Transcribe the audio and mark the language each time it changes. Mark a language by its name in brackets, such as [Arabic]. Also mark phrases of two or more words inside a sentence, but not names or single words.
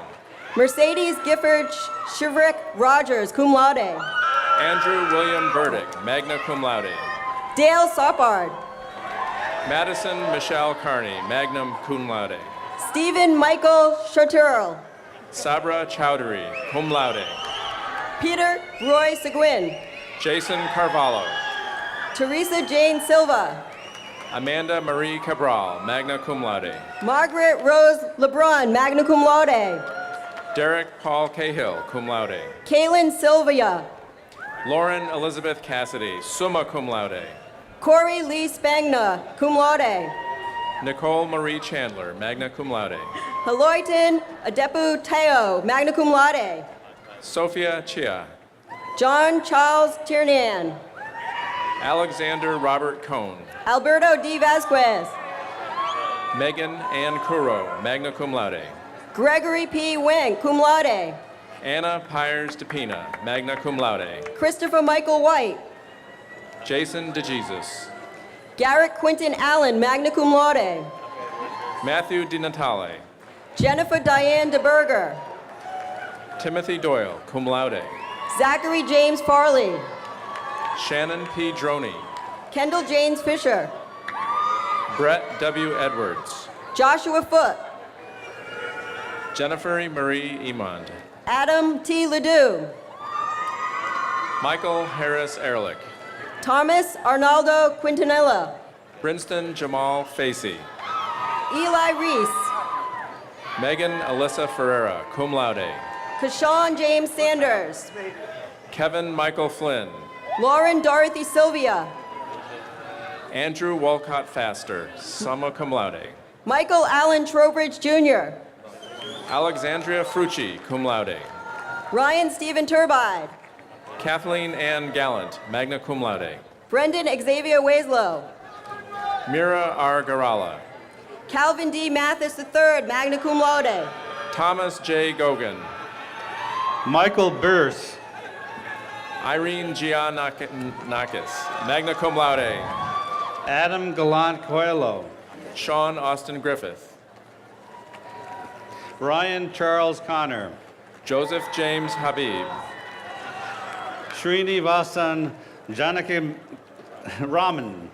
[English] Mercedes Gifford Shivrick Rogers, [Latin] cum laude. [English] Andrew William Burdick, [Latin] magna cum laude. [English] Dale Soppard. Madison Michelle Carney, [Latin] magna cum laude. [English] Stephen Michael Charturl. Sabra Chowdhury, [Latin] cum laude. [English] Peter Roy Seguin. Jason Carvalho. Teresa Jane Silva. Amanda Marie Cabral, [Latin] magna cum laude. [English] Margaret Rose LeBron, [Latin] magna cum laude. [English] Derek Paul Cahill, [Latin] cum laude. [English] Kaylin Sylvia. Lauren Elizabeth Cassidy, [Latin] summa cum laude. [English] Corey Lee Spangna, [Latin] cum laude. [English] Nicole Marie Chandler, [Latin] magna cum laude. [English] Haloiton Adepu Teo, [Latin] magna cum laude. [English] Sophia Chia. John Charles Tiernan. Alexander Robert Cohn. Alberto D. Vasquez. Megan Ann Kuro, [Latin] magna cum laude. [English] Gregory P. Wang, [Latin] cum laude. [English] Anna Pyers DePina, [Latin] magna cum laude. [English] Christopher Michael White. Jason DeJesus. Garrett Quinton Allen, [Latin] magna cum laude. [English] Matthew DiNatale. Jennifer Diane DeBerger. Timothy Doyle, [Latin] cum laude. [English] Zachary James Farley. Shannon P. Droney. Kendall James Fisher. Brett W. Edwards. Joshua Foote. Jennifer Marie Emond. Adam T. Ledoux. Michael Harris Ehrlich. Thomas Arnaldo Quintanilla. Brinston Jamal Facey. Eli Reese. Megan Alyssa Ferreira, [Latin] cum laude. [English] Kashawn James Sanders. Kevin Michael Flynn. Lauren Dorothy Sylvia. Andrew Walcott Faster, [Latin] summa cum laude. [English] Michael Allen Trowbridge Jr. Alexandria Frucci, [Latin] cum laude. [English] Ryan Stephen Turbide. Kathleen Ann Gallant, [Latin] magna cum laude. [English] Brendan Xavier Wieslow. Mira R. Garala. Calvin D. Mathis III, [Latin] magna cum laude. [English] Thomas J. Gogan. Michael Burse. Irene Giannakis, [Latin] magna cum laude. [English] Adam Gallant Coelho. Sean Austin Griffith. Ryan Charles Connor. Joseph James Habib. Srinivasan Janaki Raman.